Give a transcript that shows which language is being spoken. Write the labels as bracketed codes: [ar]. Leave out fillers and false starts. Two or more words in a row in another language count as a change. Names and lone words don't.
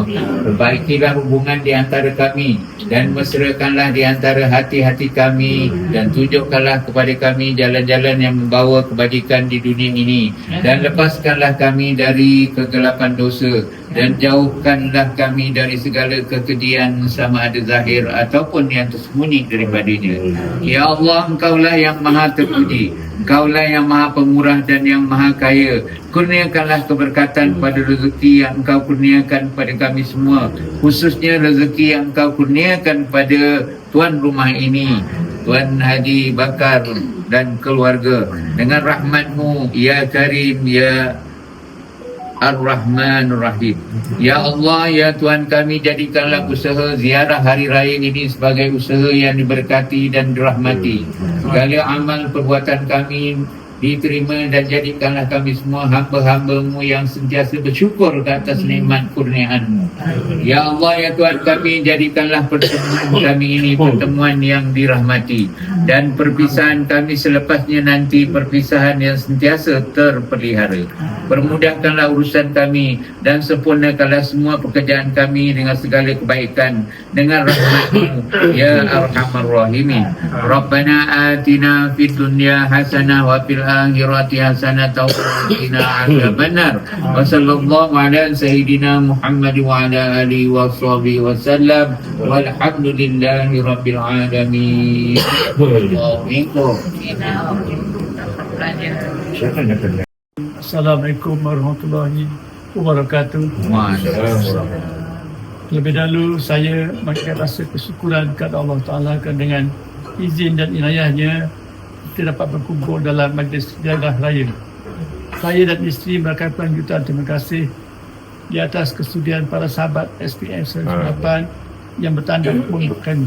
[ms] Perbaikilah hubungan di antara kami dan mesrakanlah di antara hati-hati kami, dan tunjukkanlah kepada kami jalan-jalan yang membawa kebajikan di dunia ini, dan lepaskanlah kami dari kegelapan dosa, dan jauhkanlah kami dari segala kekejian sama ada zahir ataupun yang tersembunyi daripadanya. Ya Allah, Engkaulah yang maha terpuji, Engkaulah yang maha pemurah dan yang maha kaya. Kurniakanlah keberkatan pada rezeki yang Engkau kurniakan pada kami semua, khususnya rezeki yang Engkau kurniakan pada tuan rumah ini, Tuan Haji Bakar dan keluarga. Dengan rahmat-Mu [ar] يا كريم يا الرحمن الرحيم. [ms] Ya Allah ya Tuhan kami, jadikanlah usaha ziarah hari raya ini sebagai usaha yang diberkati dan dirahmati. Segala amal perbuatan kami diterima, dan jadikanlah kami semua hamba-hamba-Mu yang sentiasa bersyukur ke atas nikmat kurniaan-Mu. Ya Allah ya Tuhan kami, jadikanlah pertemuan kami ini pertemuan yang dirahmati. dan perpisahan kami selepasnya nanti perpisahan yang sentiasa terpelihara. Permudahkanlah urusan kami dan sempurnakanlah semua pekerjaan kami dengan segala kebaikan dengan rahmat-Mu [ar] يا أرحم الراحمين. ربنا آتنا في الدنيا حسنة وفي الآخرة حسنة وقنا عذاب النار. وصلى الله على سيدنا محمد وعلى آله وصحبه وسلم. والحمد لله رب العالمين. السلام عليكم ورحمة الله وبركاته. [ms] Lebih dahulu saya mengucapkan rasa kesyukuran kepada Allah Ta'ala dengan izin dan inayahnya kita dapat berkumpul dalam majlis jadah raya. Saya dan isteri merakamkan jutaan terima kasih di atas kesudian para sahabat SPM 108 yang bertanda untuk kami.